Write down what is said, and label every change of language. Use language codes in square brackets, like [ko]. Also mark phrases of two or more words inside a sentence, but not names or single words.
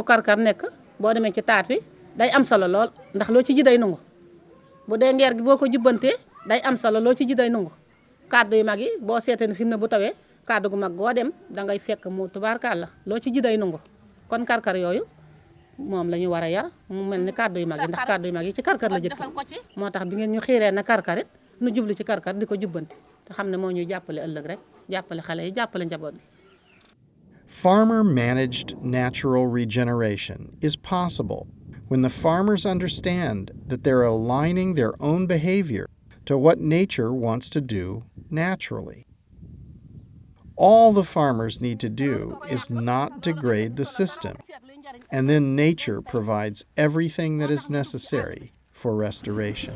[wo] karkar nekk boo demee ci taat wi day am solo lool ndax loo ci ji day nangu bu dee ngeer gi boo ko jubbantee day am solo loo ci ji day nangu kàddu yu mag yi boo seetee ne fi mu ne bu tawee kàddu gu mag goo dem dangay fekk mu tubaarkàlla loo ci ji day nangu kon karkar yooyu moom la ñu war a yar mu mel ni kàddu yu mag yi ndax kàddu yu mag yi ci karkar la jëkk moo tax bi ngeen ñu xiiree na karkarit nu jublu ci karkar di ko jubbanti te xam ne moo ñuy jàppale ëllëg rek jàppale xale yi jàppale njaboot bi. [en] Farmer-managed natural regeneration is possible when the farmers understand that they're aligning their own behavior to what nature wants to do naturally. All the farmers need to do is not degrade the system, and then nature provides everything that is necessary for restoration.